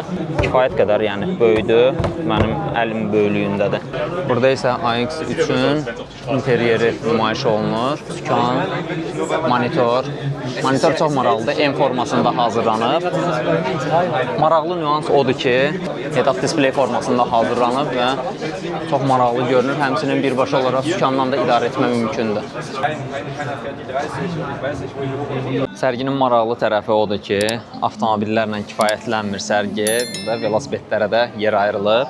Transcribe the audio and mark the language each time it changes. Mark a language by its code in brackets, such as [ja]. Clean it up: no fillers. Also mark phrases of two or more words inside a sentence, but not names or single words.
[az] Kifayət qədər yəni böyükdür. Mənim əlim böyüklüyündədir. Burada isə AX3-ün interyeri nümayiş olunur. Sükan, monitor. Monitor çox maraqlıdır. M formasında hazırlanıb. Maraqlı nüans odur ki, [en] head-up display [az] formasında hazırlanıb və çox maraqlı görünür. Həmçinin birbaşa olaraq sükandan da idarə etmə mümkündür. Sərginin maraqlı tərəfi odur ki, avtomobillərlə kifayətlənmir sərgi və velosipedlərə də yer ayrılıb.